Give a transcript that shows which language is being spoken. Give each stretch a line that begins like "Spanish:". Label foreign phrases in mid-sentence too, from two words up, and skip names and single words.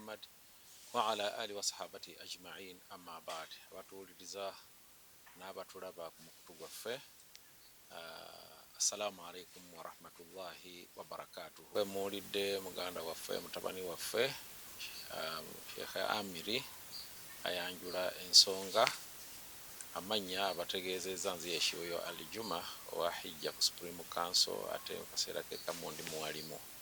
Arabic: محمد وعلى آل وصحابة أجمعين أما بعد.
Ganda: Abatuwuliriza n'abatulaba ku mukutu gwaffe,
Arabic: السلام عليكم ورحمة الله وبركاته.
Ganda: Muwulidde muganda waffe mutabani waffe Sheikh Amiri ayanjula ensonga amanya abategeezezza nze ye Shyoyo Ali Juma owa Hijja ku Supreme Council ate mu kaseera ke kamu ndi muwalimu.